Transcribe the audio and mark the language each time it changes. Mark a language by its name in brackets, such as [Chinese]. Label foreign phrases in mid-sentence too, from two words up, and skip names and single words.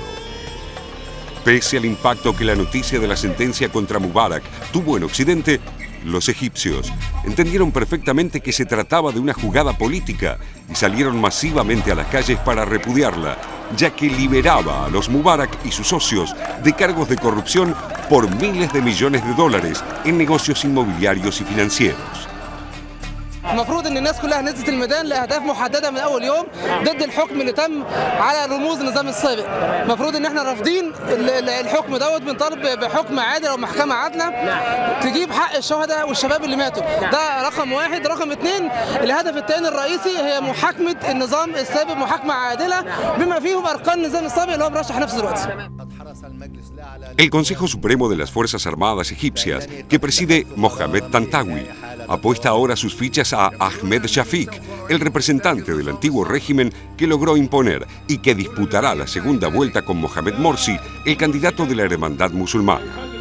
[Spanish] Pese al impacto que la noticia de la sentencia contra Mubarak tuvo en Occidente, los egipcios entendieron perfectamente que se trataba de una jugada política y salieron masivamente a las calles para repudiarla, ya que liberaba a los Mubarak y sus socios de cargos de corrupción por miles de millones de dólares en negocios inmobiliarios y financieros. [Arabic] المفروض ان الناس كلها نزلت الميدان لاهداف محدده من اول يوم ضد الحكم اللي تم على رموز النظام السابق. المفروض ان احنا رافضين الحكم دوت، بنطالب بحكم عادل او محكمه عادله تجيب حق الشهداء والشباب اللي ماتوا. ده رقم واحد. رقم اثنين، الهدف الثاني الرئيسي هي محاكمه النظام السابق محاكمه عادله بما فيهم اركان النظام السابق اللي هو مرشح نفسه دلوقتي. [Spanish] El Consejo Supremo de las Fuerzas Armadas Egipcias, que preside Mohamed Tantawi, apuesta ahora sus fichas a Ahmed Shafik, el representante del antiguo régimen que logró imponer y que disputará la segunda vuelta con Mohamed Morsi, el candidato de la hermandad musulmana.